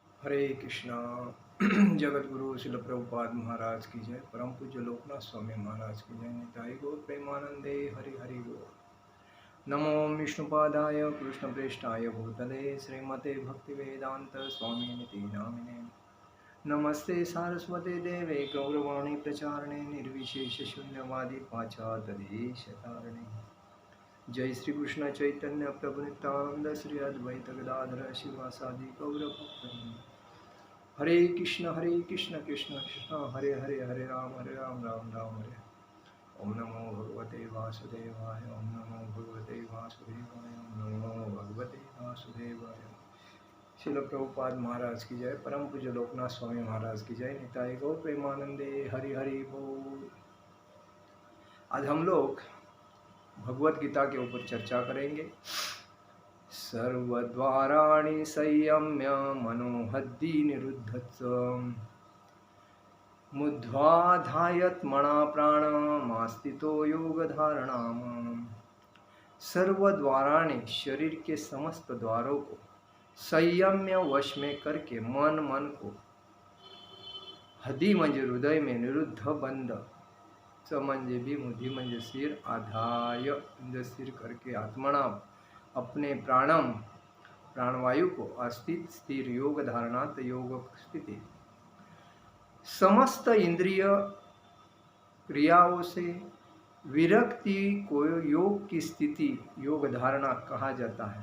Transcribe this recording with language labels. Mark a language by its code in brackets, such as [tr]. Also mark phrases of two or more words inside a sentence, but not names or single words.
[sa] हरे कृष्णा। [hi] जगत गुरु शिल प्रभुपाद महाराज की जय। परम पूज्य लोकनाथ स्वामी महाराज की जय। [bn] নিতাই গৌর প্রেমানন্দে হরি হরি বোল। [sa] नमो विष्णुपादाय कृष्ण प्रेष्ठाय भूतले श्रीमते भक्ति वेदांत स्वामी निति नामिने। नमस्ते सारस्वते देवे गौरवाणी प्रचारणे निर्विशेष शून्यवादी पाश्चात्यदेशतारिणे। जय श्री कृष्ण चैतन्य प्रभु नित्यानंद श्री अद्वैत गदाधर शिवासादि गौर भक्तवृंद। हरे कृष्ण कृष्ण कृष्ण हरे हरे, हरे राम राम राम हरे। ओम नमो भगवते वासुदेवाय, ओम नमो भगवते वासुदेवाय, ओम नमो भगवते वासुदेवाय। [hi] शिल प्रभुपाद महाराज की जय। परम पूज्य लोकनाथ स्वामी महाराज की जय। [bn] নিতাই গৌর প্রেমানন্দে হরি হরি বোল। [hi] आज हम लोग भगवत गीता के ऊपर चर्चा करेंगे। [sa] सर्वद्वाराणि संयम्य मनोहद्दि निरुद्धत्स मुद्ध्वाधायत्मना प्राणमास्तितो योग धारणाम। [hi] सर्वद्वाराणि शरीर के समस्त द्वारों को संयम्य वश में करके मन को हदी म्हणजे हृदय में, निरुद्ध बंद, च म्हणजे भी, मुधि म्हणजे सिर, आधाय म्हणजे सिर करके, आत्मना अपने प्राणवायु को अस्थित स्थिर, योग धारणात योग स्थिति, समस्त इंद्रिय क्रियाओं से विरक्ति को योग की स्थिति योग धारणा कहा जाता है।